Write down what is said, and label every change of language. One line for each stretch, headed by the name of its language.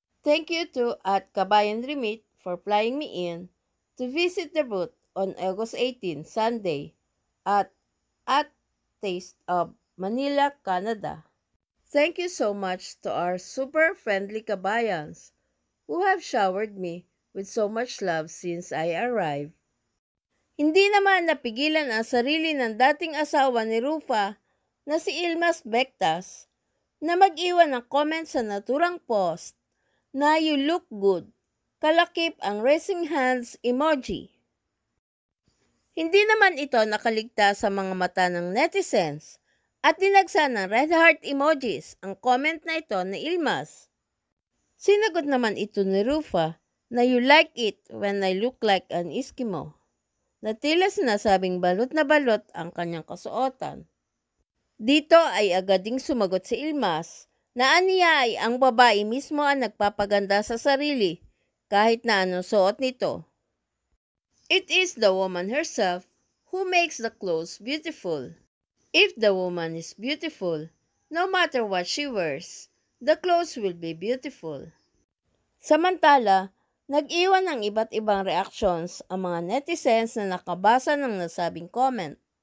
English: Thank you to at Kabayan Remit for flying me in to visit the booth on August 18, Sunday at Taste of Manila, Canada. Thank you so much to our super friendly kabayans who have showered me with so much love since I arrived.
Filipino: Hindi naman napigilan ang sarili ng dating asawa ni Rufa na si Ilmas Bectas na mag-iwan ng comment sa naturang post na
English: "You look good",
Filipino: kalakip ang raising hands emoji. Hindi naman ito nakaligtas sa mga mata ng netizens at dinagsa ng red heart emojis ang comment na ito ni Ilmas. Sinagot naman ito ni Rufa na
English: "You like it when I look like an Eskimo",
Filipino: na tila sinasabing balot na balot ang kanyang kasuotan. Dito ay agad ding sumagot si Ilmas na aniya ay ang babae mismo ang nagpapaganda sa sarili kahit na anong suot nito.
English: It is the woman herself who makes the clothes beautiful. If the woman is beautiful, no matter what she wears, the clothes will be beautiful.
Filipino: Samantala, nag-iwan ng iba't ibang reactions ang mga netizens na nakabasa ng nasabing comment.